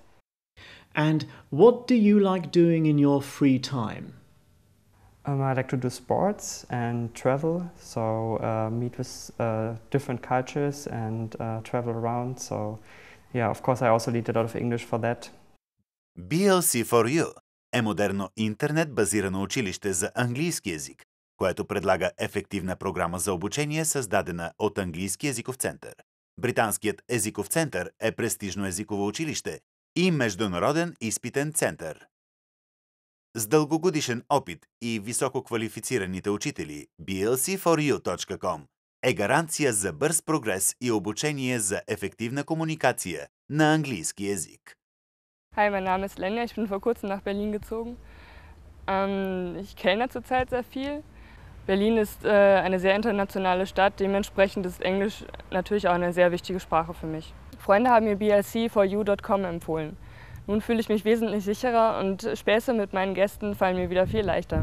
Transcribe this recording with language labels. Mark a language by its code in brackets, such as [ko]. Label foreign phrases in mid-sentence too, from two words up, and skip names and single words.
[en] And what do you like doing in your free time? I like to do sports and travel, so meet with different cultures and travel around. So yeah, of course I also need a lot of English for that. [bg] blc4u е модерно интернет-базирано училище за английски език, което предлага ефективна програма за обучение, създадена от Английски езиков център. Британският езиков център е престижно езиково училище и международен изпитен център. С дългогодишен опит и високо квалифицираните учители, blc4u.com е гаранция за бърз прогрес и обучение за ефективна комуникация на английски език. [de] Hi, mein Name ist Lenja, ich bin vor kurzem nach Berlin gezogen. Ich kellner zurzeit sehr viel. Berlin ist eine sehr internationale Stadt, dementsprechend ist Englisch natürlich auch eine sehr wichtige Sprache für mich. Freunde haben mir blc4u.com empfohlen. Nun fühle ich mich wesentlich sicherer und Späße mit meinen Gästen fallen mir wieder viel leichter.